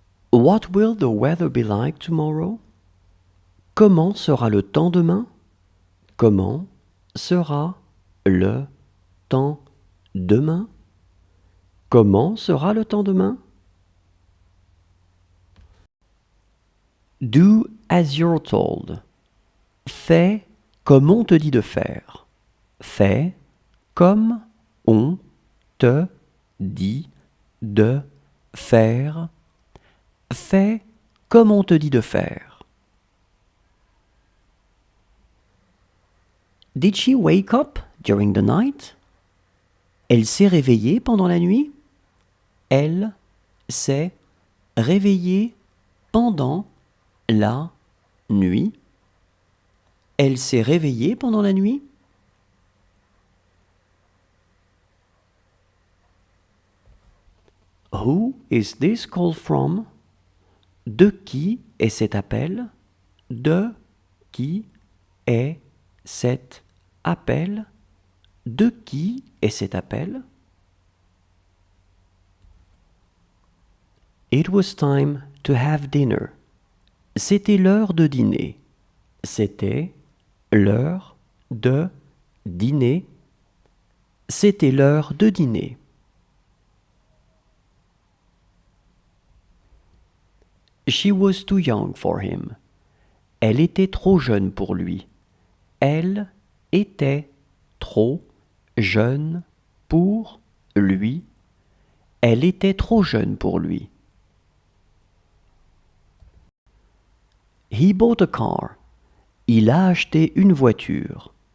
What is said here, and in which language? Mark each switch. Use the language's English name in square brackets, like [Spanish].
[English] What will the weather be like tomorrow? [French] Comment sera le temps demain? Comment sera le temps demain? Comment sera le temps demain? [English] Do as you're told. [French] Fais comme on te dit de faire. Fais comme on te dit de faire. Fais comme on te dit de faire. [English] Did she wake up during the night? [French] Elle s'est réveillée pendant la nuit? Elle s'est réveillée pendant la nuit. Elle s'est réveillée pendant la nuit? [English] Who is this call from? [French] De qui est cet appel? De qui est cet appel? De qui est cet appel? [English] It was time to have dinner. [French] C'était l'heure de dîner. C'était l'heure de dîner. C'était l'heure de dîner. [English] She was too young for him. [French] Elle était trop jeune pour lui. Elle était trop jeune pour lui. Elle était trop jeune pour lui. [English] He bought a car. [French] Il a acheté une voiture.